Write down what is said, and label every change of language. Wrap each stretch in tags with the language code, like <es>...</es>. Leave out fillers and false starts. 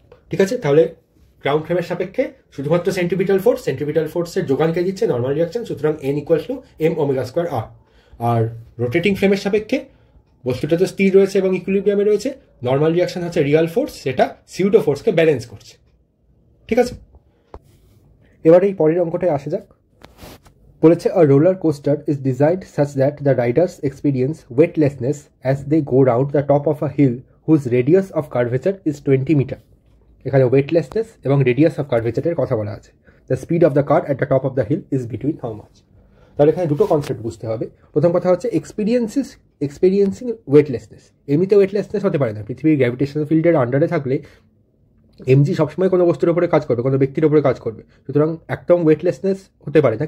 <bn>ঠিক আছে, তাহলে গ্রাউন্ড ফ্রেমের সাপেক্ষে শুধুমাত্র সেন্ট্রিপিটাল ফোর্সের যোগানকে দিচ্ছে নর্মাল রিয়াকশন, সুতরাং N equals to M omega square আর। আর rotating ফ্রেমের সাপেক্ষে বস্তুটা তো স্থির রয়েছে এবং ইকুইলিব্রিয়ামে রয়েছে, নর্মাল রিয়াকশন হচ্ছে রিয়াল ফোর্স, সেটা সিউডো ফোর্সকে ব্যালেন্স করছে। ঠিক আছে, এবার এই পরের অঙ্কটায় আসা যাক। বলেছে</bn> <en>a roller coaster is designed such that the riders experience weightlessness as they go round the top of a hill whose radius of curvature is 20 metre.</en> <bn>এখানে ওয়েটলেসনেস এবং রেডিয়াস অফ কার্ভেচারের কথা বলা আছে।</bn> <en>The speed of the car at the top of the hill is between how much.</en> <bn>তাহলে এখানে দুটো concept বুঝতে হবে। প্রথম কথা হচ্ছে এক্সপিরিয়েন্সিং ওয়েটলেসনেস। এমনিতে ওয়েটলেসনেস হতে পারে না, পৃথিবীর গ্র্যাভিটেশনাল ফিল্ডের আন্ডারে থাকলে এমজি সবসময় কোনো বস্তুর উপরে কাজ করবে, কোনো ব্যক্তির উপরে কাজ করবে, সুতরাং একদম ওয়েটলেসনেস হতে পারে না।</bn>